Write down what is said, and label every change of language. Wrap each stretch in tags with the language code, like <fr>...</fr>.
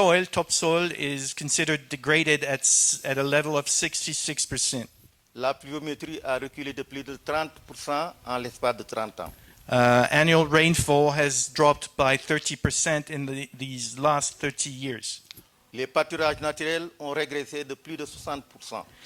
<en>Topsoil is considered degraded at a level of 66%.</en> <fr>La pluviométrie a reculé de plus de 30% en l'espace de 30 ans.</fr> <en>Annual rainfall has dropped by 30% in these last 30 years.</en> <fr>Les pâturages naturels ont régressé de plus de 60%.</fr>